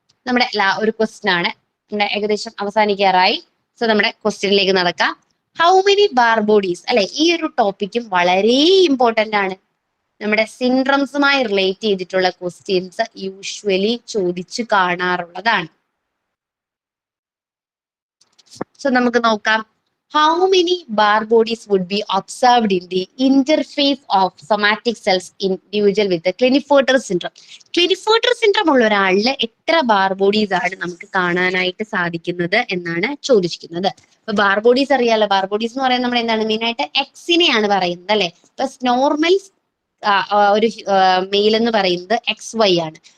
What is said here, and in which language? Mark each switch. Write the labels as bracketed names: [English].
[Malayalam] നമ്മുടെ ഒരു ക്വസ്റ്റ്യൻ ആണ്, നമ്മുടെ ഏകദേശം അവസാനിക്കാറായി. സോ നമ്മുടെ ക്വസ്റ്റ്യനിലേക്ക് നടക്കാം. [English] how many bar bodies [Malayalam] അല്ലെ. ഈ ഒരു ടോപ്പിക്കും വളരെ ഇമ്പോർട്ടന്റ് ആണ്. നമ്മുടെ സിൻഡ്രംസുമായി റിലേറ്റ് ചെയ്തിട്ടുള്ള ക്വസ്റ്റ്യൻസ് യൂഷ്വലി ചോദിച്ചു കാണാറുള്ളതാണ്. സോ നമുക്ക് നോക്കാം. [English] How many bar bodies would be observed in the interface of somatic cells in individual with the Klinefelter syndrome? [Malayalam] Klinefelter syndrome ഉള്ള ഒരാളില് എത്ര ബാർ ബോഡീസ് ആണ് നമുക്ക് കാണാനായിട്ട് സാധിക്കുന്നത് എന്നാണ് ചോദിച്ചിരിക്കുന്നത്. അപ്പൊ ബാർ ബോഡീസ് അറിയാലോ. ബാർ ബോഡീസ് എന്ന് പറയുന്നത് നമ്മൾ എന്താണ് മെയിൻ ആയിട്ട് എക്സിനെയാണ് പറയുന്നത് അല്ലെ. ഇപ്പൊ നോർമൽ ഒരു മെയിൽ എന്ന് പറയുന്നത് XY ആണ്.